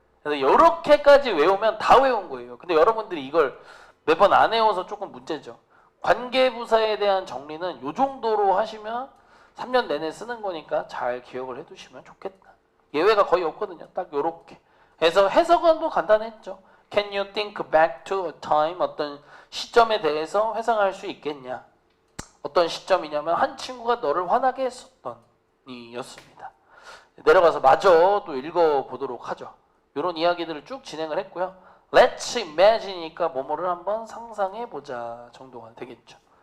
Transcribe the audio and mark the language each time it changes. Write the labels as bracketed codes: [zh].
[ko] 그래서 이렇게까지 외우면 다 외운 거예요. 근데 여러분들이 이걸 매번 안 외워서 조금 문제죠. 관계부사에 대한 정리는 이 정도로 하시면 3년 내내 쓰는 거니까 잘 기억을 해두시면 좋겠다. 예외가 거의 없거든요. 딱 요렇게. 그래서 해석은 뭐 간단했죠. [en] Can you think back to a time? [ko] 어떤 시점에 대해서 회상할 수 있겠냐? 어떤 시점이냐면 한 친구가 너를 화나게 했었던 이였습니다. 내려가서 마저 또 읽어보도록 하죠. 이런 이야기들을 쭉 진행을 했고요. Let's imagine이니까 뭐뭐를 한번 상상해보자 정도가 되겠죠.